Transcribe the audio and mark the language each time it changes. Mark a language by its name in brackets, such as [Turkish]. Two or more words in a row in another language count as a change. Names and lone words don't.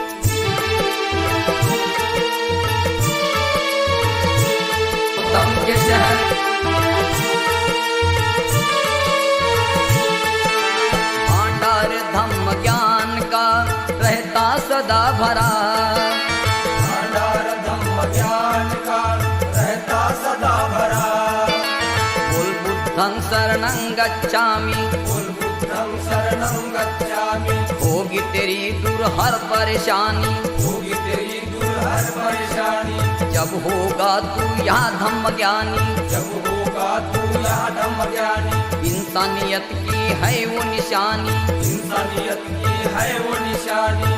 [Hindi] गौतम के शहर भांडार धम्म ज्ञान का रहता सदा भरा। भांडार धम्म ज्ञान का रहता सदा भरा। [Pali] बोल बुद्धं शरणं गच्छामि, बोल बुद्धं शरणं गच्छामि। [Hindi] होगी तेरी दूर हर परेशानी, होगी तेरी दूर हर परेशानी। जब होगा तू यहाँ धम्म ज्ञानी, जब होगा तू यहाँ धम्म ज्ञानी। इंसानियत की है वो निशानी, इंसानियत की है वो निशानी।